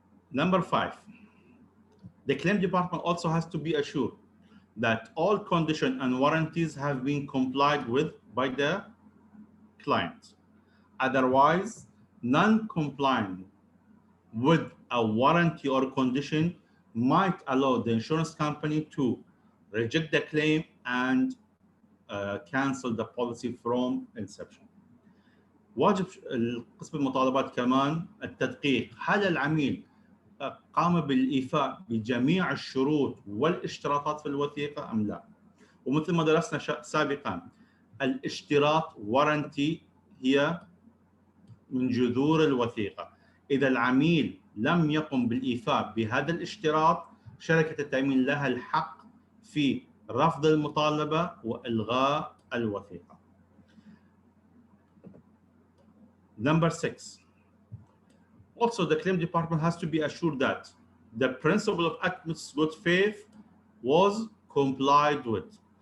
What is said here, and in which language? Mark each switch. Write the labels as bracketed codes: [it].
[en] Number 5, the claim department also has to be assured that all conditions and warranties have been complied with by the client. Otherwise, non-compliance with a warranty or condition might allow the insurance company to reject the claim and cancel the policy from inception. [ar] واجب قسم المطالبات كمان التدقيق هل العميل قام بالإيفاء بجميع الشروط والاشتراطات في الوثيقة أم لا. ومثل ما درسنا سابقا الاشتراط warranty هي من جذور الوثيقة. إذا العميل لم يقم بالإيفاء بهذا الاشتراط شركة التأمين لها الحق في رفض المطالبة وإلغاء الوثيقة. [en] Number 6. Also, the claim department has to be assured that the principle of utmost good faith was complied with.